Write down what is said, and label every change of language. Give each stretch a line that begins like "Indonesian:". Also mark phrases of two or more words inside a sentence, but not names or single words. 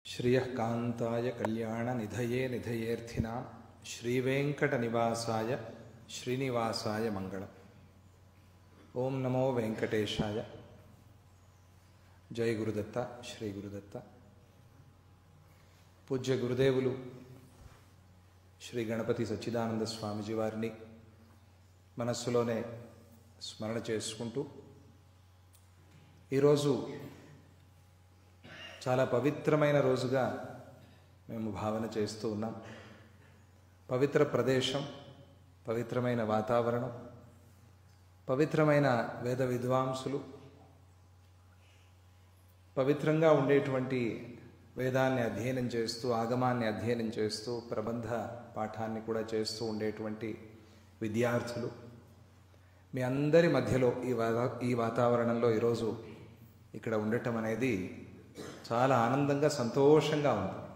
Sanskrit: श्रियः कान्ताय कल्याणनिधये निधयेऽर्थिनां श्रीवेङ्कटनिवासाय श्रीनिवासाय मंगलम्। ओम नमो वेंकटेशाय। जय गुरुदत्त, श्री गुरुदत्त।
Telugu: పూజ్య గురుదేవులు శ్రీ గణపతి సచ్చిదానంద స్వామీజీ వారిని मनस्సులోనే స్మరణ చేసుకుంటూ ఈరోజు చాలా పవిత్రమైన రోజుగా మేము భావన చేస్తూ ఉన్నాం. పవిత్ర ప్రదేశం, పవిత్రమైన వాతావరణం, పవిత్రమైన వేద విద్వాంసులు, పవిత్రంగా ఉండేటువంటి వేదాన్ని అధ్యయనం చేస్తూ, ఆగమాన్ని అధ్యయనం చేస్తూ, ప్రబంధ పాఠాన్ని కూడా చేస్తూ ఉండేటువంటి విద్యార్థులు, మీ అందరి మధ్యలో ఈ వాతావరణంలో ఈరోజు ఇక్కడ ఉండటం అనేది చాలా ఆనందంగా, సంతోషంగా ఉంది.